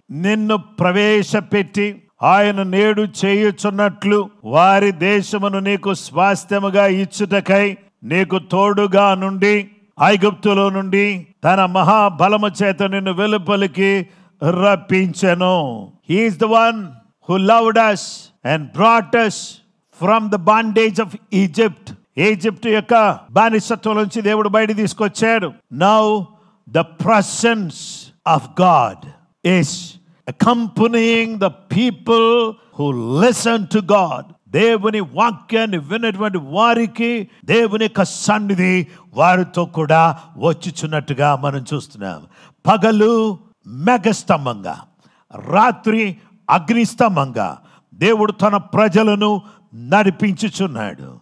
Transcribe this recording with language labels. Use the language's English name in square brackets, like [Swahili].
[Telugu] నిన్ను ప్రవేశపెట్టి ఆయన నేడు చేయుచున్నట్లు వారి దేశమును నీకు స్వాస్థ్యముగా ఇచ్చుటకై నీకు తోడుగా నుండి ఐగుప్తులో నుండి తన మహాబలము చేత నిన్ను వెలుపలికి రప్పించెను. [English] He is the one who loved us and brought us from the bondage of Egypt. [Telugu] Egypt యొక్క బానిసత్వం నుంచి దేవుడు బయట తీసుకొచ్చాడు. [English] Now the presence of God is accompanying the people who listen to God. [Telugu] దేవుని వాక్యాన్ని విన్నటువంటి వారికి దేవుని యొక్క సన్నిధి వారితో కూడా వచ్చుచున్నట్టుగా మనం చూస్తున్నాం. పగలు మేఘస్తంభంగా, రాత్రి అగ్నిస్తంభంగా దేవుడు తన ప్రజలను నడిపించుచున్నాడు.